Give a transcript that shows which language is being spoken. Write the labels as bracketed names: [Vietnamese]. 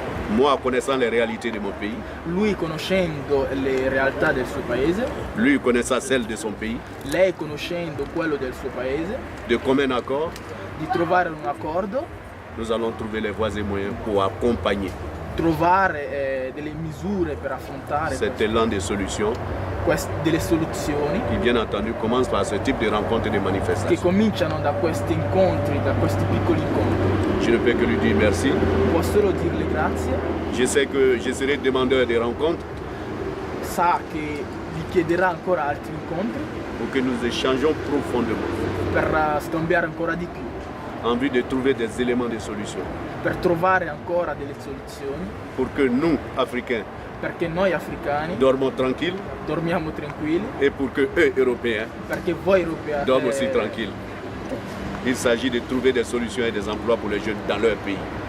[French] Moi connaissant les réalités de mon pays. [Italian] Lui conoscendo le realtà del suo paese. [French] Lui connaissant celle de son pays. [Italian] Lei conoscendo quello del suo paese. [French] De commun accord. [Italian] Di trovare un accordo. [French] Nous allons trouver les voies et moyens pour accompagner. [Italian] trovare delle misure per affrontare [French] cet élan de solutions [Italian] delle soluzioni [French] qui, bien entendu, commence par ce type de rencontres et de [Italian] che [French] manifestations. [Italian] cominciano da questi incontri, da questi piccoli incontri. [French] Je ne peux que lui dire merci. [Italian] Posso solo dirle grazie. [French] Je sais que je serai demandeur des rencontres [Italian] Sa che vi chiederà ancora altri incontri [French] pour que nous échangions profondément [Italian] per scambiare ancora di più, [French] en vue de trouver des éléments de solution [Italian] per trovare ancora delle soluzioni, [French] pour que nous, Africains, [Italian] perché noi africani [French] dormons tranquilles [Italian] dormiamo tranquilli, [French] et pour que eux, Européens, [Italian] perché voi europei [French] dorment aussi tranquilles. Il s'agit de trouver des solutions et des emplois pour les jeunes dans leur pays.